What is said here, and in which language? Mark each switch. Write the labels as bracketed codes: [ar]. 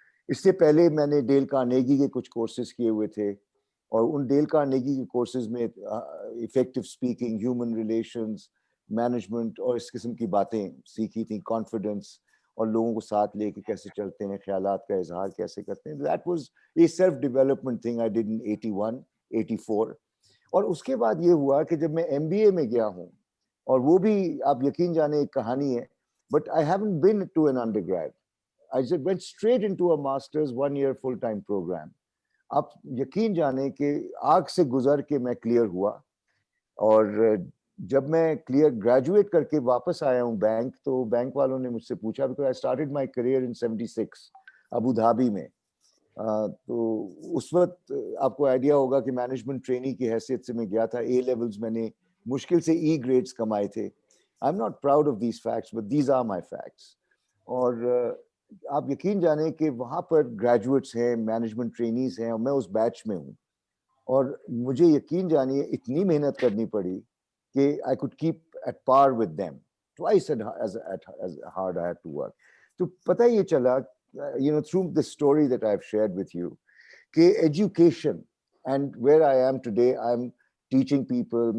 [ur] اس سے پہلے میں نے ڈیل کارنیگی کے کچھ کورسز کیے ہوئے تھے, اور ان ڈیل کارنیگی کے کورسز میں effective speaking, human relations, management اور اس قسم کی باتیں سیکھی تھیں, کانفیڈنس اور لوگوں کو ساتھ لے کے کیسے چلتے ہیں, خیالات کا اظہار کیسے کرتے ہیں. [en] That was a self development thing I did in 81 84. [ur] اور اس کے بعد یہ ہوا کہ جب میں MBA میں گیا ہوں, اور وہ بھی آپ یقین جانے ایک کہانی ہے, [en] But I haven't been to an undergrad. I went straight into a master's 1 year full-time program. [ur] آپ یقین جانے کہ آگ سے گزر کے میں کلیئر ہوا, اور جب میں کلیئر گریجویٹ کر کے واپس آیا ہوں بینک, تو بینک والوں نے مجھ سے پوچھا, [en] because I started my career in 76 [ur] Abu Dhabi میں. تو اس وقت آپ کو آئیڈیا ہوگا کہ مینجمنٹ ٹرینی کی حیثیت سے میں گیا تھا. A levels میں نے مشکل سے E grades کمائے تھے. [en] I'm not proud of these facts, but these are my facts. [ur] اور آپ یقین جانیں کہ وہاں پر گریجویٹس ہیں, مینجمنٹ ٹرینیز ہیں, اور میں اس بیچ میں ہوں, اور مجھے یقین جانیے اتنی محنت کرنی پڑی کہ [en] I could keep at par with them twice as hard I had to work. [ur] تو پتہ یہ چلا, [en] through the story that I've shared with you, کہ education and where I am today, I'm teaching people.